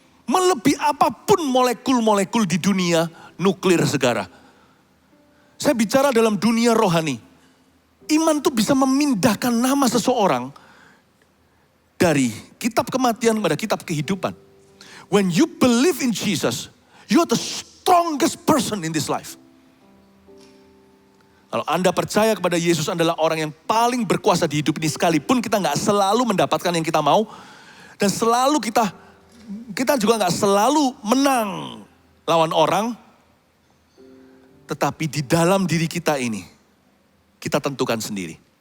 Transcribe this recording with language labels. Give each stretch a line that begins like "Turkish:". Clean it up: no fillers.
Indonesian: Melebihi apapun molekul-molekul di dunia nuklir segala. Saya bicara dalam dunia rohani. Iman itu bisa memindahkan nama seseorang dari kitab kematian pada kitab kehidupan.
English: When you believe in Jesus, you are the strongest person in this life.
Indonesian: Kalau Anda percaya kepada Yesus adalah orang yang paling berkuasa di hidup ini, sekalipun kita nggak selalu mendapatkan yang kita mau, dan selalu kita juga nggak selalu menang lawan orang, tetapi di dalam diri kita ini, kita tentukan sendiri.